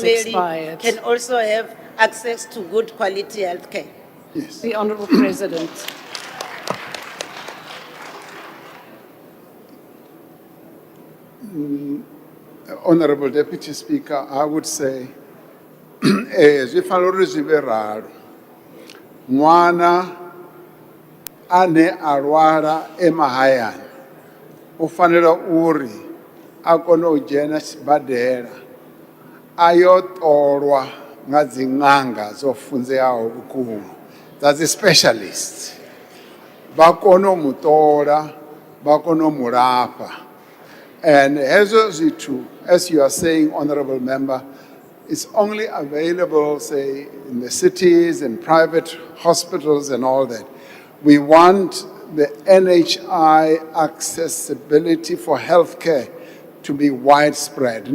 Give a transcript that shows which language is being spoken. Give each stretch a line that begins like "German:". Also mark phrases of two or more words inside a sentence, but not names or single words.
English: Hamudimeli expired. can also have access to good quality health care? Yes. The Honourable President. Honorable Deputy Speaker, I would say,
Venda: zwi fanela uri zwi vhe ralo. Ṅwana ane a lwala emahayani u fanela uri a kone u dzhena sibadela a yo ṱolwa nga dzi ṅanga dzo funzeaho vhukuma dza dzi specialist vha kone u mu ṱola vha kone u mu lafha. And hezwo zwithu,
English: as you are saying, Honorable Member, it's only available, say, in the cities and private hospitals and all that. We want the NHI accessibility for healthcare to be widespread.